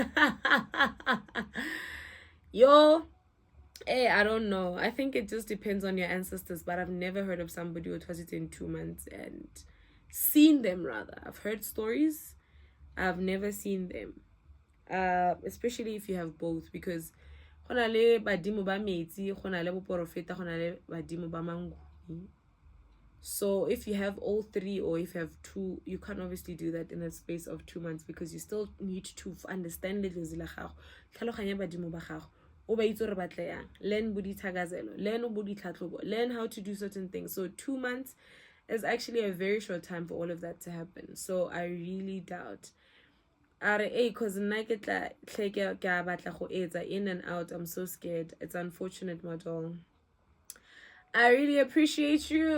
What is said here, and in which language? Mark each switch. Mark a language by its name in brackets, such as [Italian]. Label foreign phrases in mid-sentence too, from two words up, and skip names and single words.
[English] Yo, hey, I don't know. I think it just depends on your ancestors, but I've never heard of somebody who twas in 2 months and seen them rather. I've heard stories. I've never seen them. Especially if you have both, because [Tswana] go na le badimo ba metsi, go na le boporofeta, go na le badimo ba manguni. [English] So if you have all three or if you have two, you can't obviously do that in a space of 2 months because you still need to understand [Tswana] letlotsi la gago, tlhaloganya badimo ba gago, o ba itse gore ba tla yang, [English] learn bodithakazelo, learn bodithlatlobo, learn how to do certain things. So 2 months is actually a very short time for all of that to happen. So I really doubt. Because in and out, I'm so scared. It's unfortunate, my doll. I really appreciate you.